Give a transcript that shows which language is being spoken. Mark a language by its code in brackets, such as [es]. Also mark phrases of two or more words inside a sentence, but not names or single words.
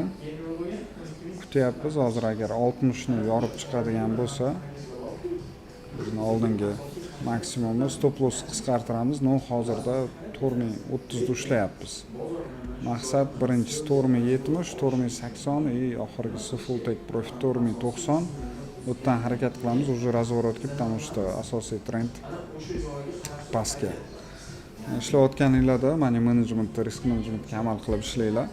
[uz] Kutyapmiz, hozir agar 60 ni yorib chiqadigan bo'lsa, bizni oldingi maksimumni [en] stop loss [uz] qisqartiramiz. No, hozirda 4030 da ushlayapmiz. Maqsad birinchisi 4070, 4080 и oxirgisi [en] full take profit [uz] 4090. Bu yerdan harakat qilamiz. [ru] Уже разворотga, потому что [uz] asosiy trend pastga. Ishlayotganinglarda [en] money management, risk managementga [uz] amal qilib ishlanglar.